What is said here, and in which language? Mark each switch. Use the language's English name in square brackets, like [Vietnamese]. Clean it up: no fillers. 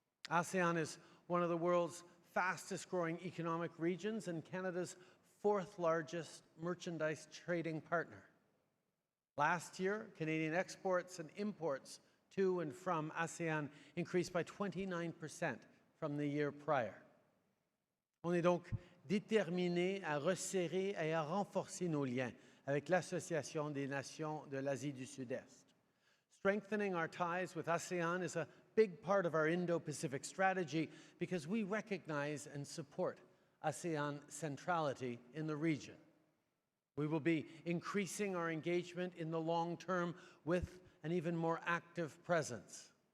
[English] ASEAN is one of the world's fastest growing economic regions and Canada's fourth largest merchandise trading partner. Last year, Canadian exports and imports to and from ASEAN increased by 29% from the year prior. [French] On est donc déterminé à resserrer et à renforcer nos liens avec l'Association des Nations de l'Asie du Sud-Est. [English] Strengthening our ties with ASEAN is a big part of our Indo-Pacific strategy because we recognize and support ASEAN centrality in the region. We will be increasing our engagement in the long term with an even more active presence.